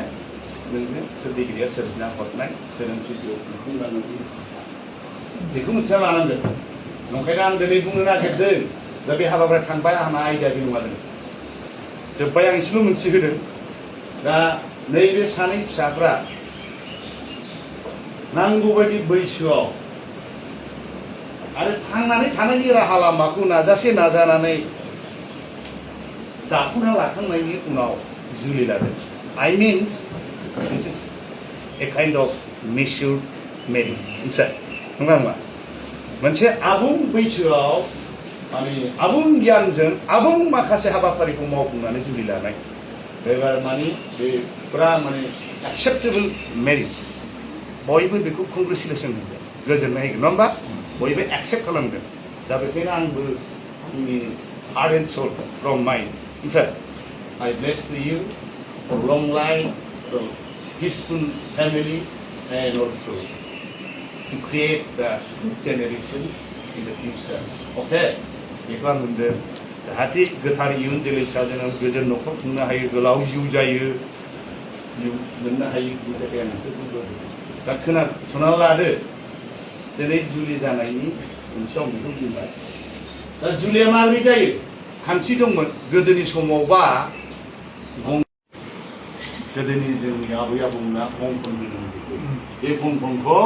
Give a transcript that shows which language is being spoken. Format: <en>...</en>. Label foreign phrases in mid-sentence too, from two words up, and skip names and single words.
<brx>नोंनो सोरजिगिरिया सोरजिना हरनाय जोनोम जिउआव खुंफुंलांनांगौ बेखौ मिथिना लानांगोन ओंखायनो आं दिनै बुंनो नागिरदों दा बे हाबाफारिया थांबाय आंहा आयदा बे नङा जोब्बाय आं एसेल' मोनथिहोदों दा नैबे सानै फिसाफ्रा नांगौबायदि बैसोआव आरो थांनानै थानायनि राहा लामाखौ नाजानानै दाफुंना लाखांनायनि उनाव जुलि लादों</brx> <en>I means this is a kind of matured marriage</en> <brx>नङा नङा मोनसे आबुं बैसोआव माने आबुं गियानजों आबुं माखासे हाबाफारिखौ मावफुंनानै जुलि लानाय बेबार माने बेफोरा माने</brx> <en>acceptable marriage</en> <brx>बयबो बेखौ कंग्रेचुलेसन होगोन गोजोननाय होगोन नङा होमबा बयबो एक्सेप्ट खालामगोन दा बेखायनो आंबो आंनि</brx> <en>heart and soul from mind I bless you for long life, for peaceful family, and also to create the generation in the future.</en> <brx>Okay? बेखौ आं होनदों जाहाथे गोथार इयुन जोलैसा जों गोजोन न'खर खुंनो हायो गोलाव जिउ जायो जिउ मोननो हायो बिनि थाखाय आं एसे बुंदों दा खोनासंना लादो दिनै जुलि जानायनि मोनसे आं बेखौ बुंबाय दा जुलिया माबोरै जायो खान्थि दंमोन गोदोनि समावबा गोदोनि जोंनि आबै आबौमोना बंफन होनोमोन बे बंफनखौ</brx>